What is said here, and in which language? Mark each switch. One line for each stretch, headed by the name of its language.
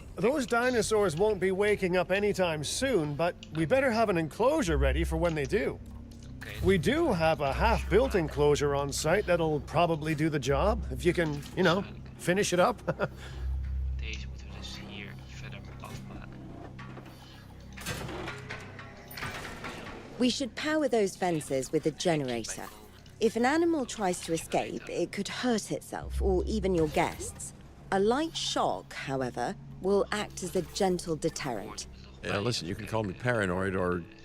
English: Those dinosaurs won't be waking up anytime soon, but we better have an enclosure ready for when they do. We do have a half-built enclosure on site that'll probably do the job, if you can, you know, finish it up.
Dutch: Deze moeten we dus hier verder afmaken.
English: We should power those fences with a generator. If an animal tries to escape, it could hurt itself or even your guests. A light shock, however, will act as a gentle deterrent. Yeah, listen, you can call me paranoid or